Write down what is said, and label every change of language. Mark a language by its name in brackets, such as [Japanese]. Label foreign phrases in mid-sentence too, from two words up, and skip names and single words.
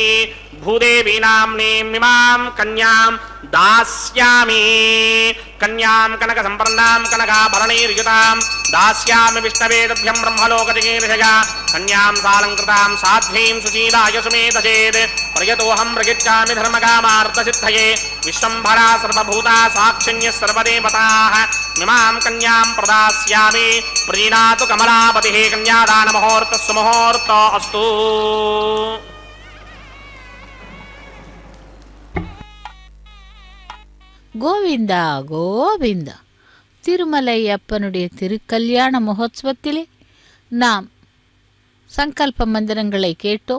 [Sanskrit] भूदेवीनाम्नीमिमां कन्यां दास्यामि कन्यां कनक संपन्नां कनकाभरणैर्युतां दास्यामि विष्णवेदभ्यं ब्रह्मलोकजिगीर्षया कन्यां सालङ्कृतां साध्वीं सुचीदाय सुमेधचेत् प्रयतोऽहं प्रयच्छामि धर्मकामार्थसिद्धये विश्वम्भरा सर्वभूता साक्षिण्यः सर्वदेवताः इमां कन्यां प्रदास्यामि प्रीणातु कमलापतिः कन्यादानमुहूर्तः सुमुहूर्तो अस्तु [Tamil] கோவிந்தா கோவிந்தா. திருமலை அப்பனுடைய திருக்கல்யாண மகோத்சவத்திலே நாம் சங்கல்ப மந்திரங்களை கேட்டோம்.